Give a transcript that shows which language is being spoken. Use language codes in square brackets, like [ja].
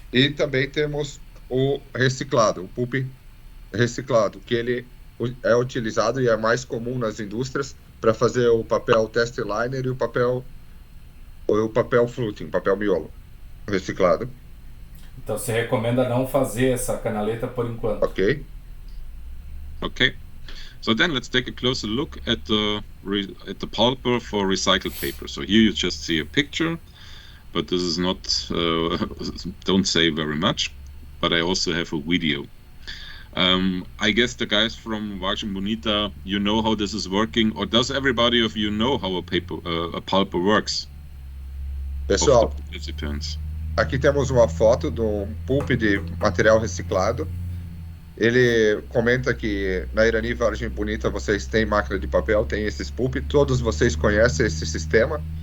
[pt] E também temos o reciclado, o pulp reciclado, que ele é utilizado e é mais comum nas indústrias para fazer o papel testliner e o papel fluting, papel miolo reciclado. Então você recomenda não fazer essa canaleta por enquanto. Ok. [en] Okay. So then let's take a closer look at the pulper for recycled paper. So here you just see a picture, but this is not don't say very much. But I also have a video. I guess the guys from Vargem Bonita, you know how this is working, or does everybody of you know how a pulper works? [pt] Pessoal, [en] Of the participants? [pt] aqui temos uma foto de um pulp de material reciclado. Ele comenta que na Irani Vargem Bonita vocês têm máquina de papel, tem esses pulp. Todos vocês conhecem esse sistema?